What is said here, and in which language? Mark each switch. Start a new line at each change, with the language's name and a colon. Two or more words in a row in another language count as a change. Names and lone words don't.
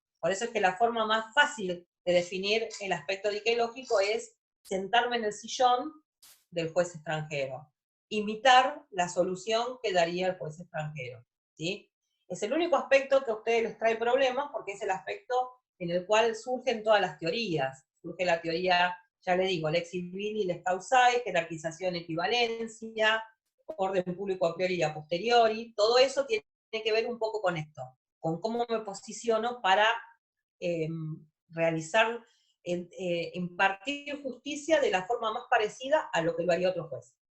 Spanish: Por eso es que la forma más fácil de definir el aspecto diquelógico es sentarme en el sillón del juez extranjero, imitar la solución que daría el juez extranjero, ¿sí? Es el único aspecto que a ustedes les trae problemas porque es el aspecto en el cual surgen todas las teorías. Surge la teoría, ya le digo,
Latin: lex civili, lex causae, jerarquización,
Spanish: equivalencia, orden público a priori y a posteriori, todo eso tiene que ver un poco con esto, con cómo me posiciono para realizar, impartir justicia de la forma más parecida a lo que lo haría otro juez.